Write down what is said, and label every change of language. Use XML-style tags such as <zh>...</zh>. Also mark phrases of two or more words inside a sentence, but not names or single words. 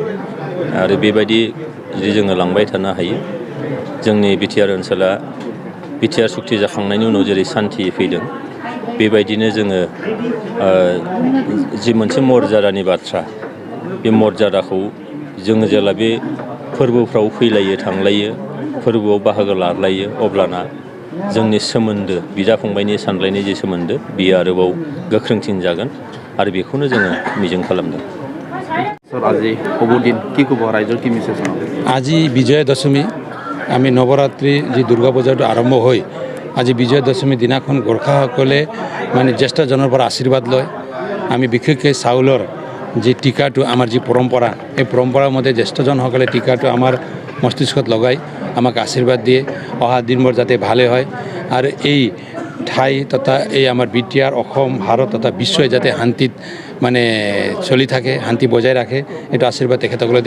<brx>आरो बेबायदि जुदि जोङो लांबाय थानो हायो, जोंनि BTR ओनसोला BTR सुक्ति जाखांनायनि उनाव जेरै सान्थि फैदों, बेबायदिनो जोङो जि मोनसे मर्यादानि बाथ्रा, बे मर्यादाखौ जोङो जेला बे फोरबोफ्राव फैलायो थांलायो, फोरबोआव बाहागो लालायो, अब्लाना जोंनि सोमोन्दो, बिदा फंबायनि सानलायनाय जे सोमोन्दो, बियो आरोबाव गोख्रोंसिन जागोन आरो बेखौनो जोङो मिजिं खालामदों।</brx> <as>আজি বিজয়া দশমী, আমি নৱৰাত্ৰি যি দুৰ্গা পূজাটো আৰম্ভ হৈ আজি বিজয়া দশমী দিনাখন গোৰ্খাসকলে মানে জ্যেষ্ঠজনৰ পৰা আশীৰ্বাদ লয়। আমি বিশেষকৈ চাউলৰ যি টিকাটো আমাৰ যি পৰম্পৰা, এই পৰম্পৰাৰ মতে জ্যেষ্ঠজনসকলে টিকাটো আমাৰ মস্তিষ্কত লগাই আমাক আশীৰ্বাদ দিয়ে, অহা দিনবোৰ যাতে ভালে হয় আৰু এই ঠাই তথা এই আমাৰ BTR অসম, ভাৰত তথা বিশ্বই যাতে শান্তিত মানে চলি থাকে, শান্তি বজাই ৰাখে, এইটো আশীৰ্বাদ তেখেতসকলে দিয়ে।</as>